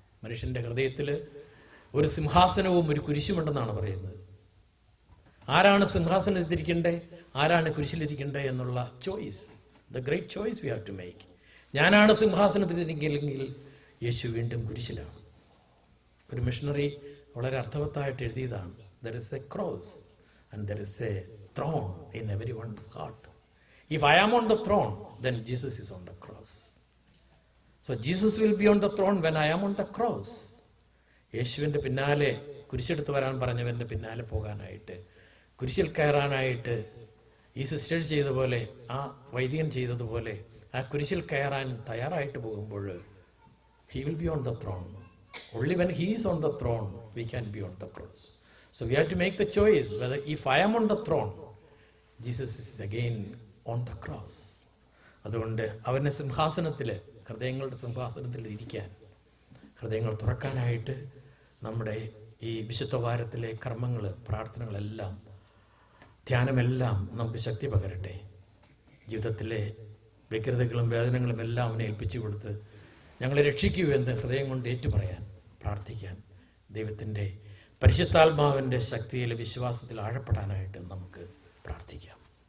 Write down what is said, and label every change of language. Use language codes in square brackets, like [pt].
[ml] മനുഷ്യൻ്റെ ഹൃദയത്തിൽ ഒരു സിംഹാസനവും ഒരു കുരിശുമുണ്ടെന്നാണ് പറയുന്നത്. ആരാണ് സിംഹാസനത്തിരിക്കണ്ടേ, ആരാണ് കുരിശിലിരിക്കണ്ടേ എന്നുള്ള choice, [en] The great choice we have to make. [ml] ഞാനാണ് സിംഹാസനത്തിലിരിക്കെങ്കിൽ യേശു വീണ്ടും കുരിശിലാണ്. ഒരു മിഷണറി വളരെ അർത്ഥവത്തായിട്ട് എഴുതിയതാണ്, [en] there is a cross and there is a throne in everyone's heart. If I am on the throne, then Jesus is on the cross. So Jesus will be on the throne when I am on the cross. [ml] യേശുവിൻ്റെ പിന്നാലെ, കുരിശെടുത്ത് വരാൻ പറഞ്ഞവൻ്റെ പിന്നാലെ പോകാനായിട്ട്, കുരിശിൽ കയറാനായിട്ട് ഈ sisters ചെയ്ത പോലെ, ആ വൈദികൻ ചെയ്തതുപോലെ ആ കുരിശിൽ കയറാൻ തയ്യാറായിട്ട് പോകുമ്പോൾ [en] he will be on the throne. Only when he is on the throne we can be on the cross. So we have to make the choice whether if I am on the throne, Jesus is again on the cross. [ml] അതുകൊണ്ട് അവൻ്റെ സിംഹാസനത്തിൽ, ഹൃദയങ്ങളുടെ സിംഹാസനത്തിൽ ഇരിക്കാൻ, ഹൃദയങ്ങൾ തുറക്കാനായിട്ട് നമ്മുടെ ഈ വിശുദ്ധ വാരത്തിലെ കർമ്മങ്ങൾ, പ്രാർത്ഥനകളെല്ലാം, ധ്യാനമെല്ലാം നമുക്ക് ശക്തി പകരട്ടെ. ജീവിതത്തിലെ വ്യഗ്രതകളും വേദനകളും എല്ലാം അവനെ ഏൽപ്പിച്ചു കൊടുത്ത് ഞങ്ങളെ രക്ഷിക്കൂ എന്ന് ഹൃദയം കൊണ്ട് ഏറ്റുപറയാൻ, പ്രാർത്ഥിക്കാൻ, ദൈവത്തിൻ്റെ പരിശുദ്ധാത്മാവിൻ്റെ ശക്തിയിലെ വിശ്വാസത്തിൽ ആഴപ്പെടാനായിട്ട് നമുക്ക് പ്രാർത്ഥിക്കാം.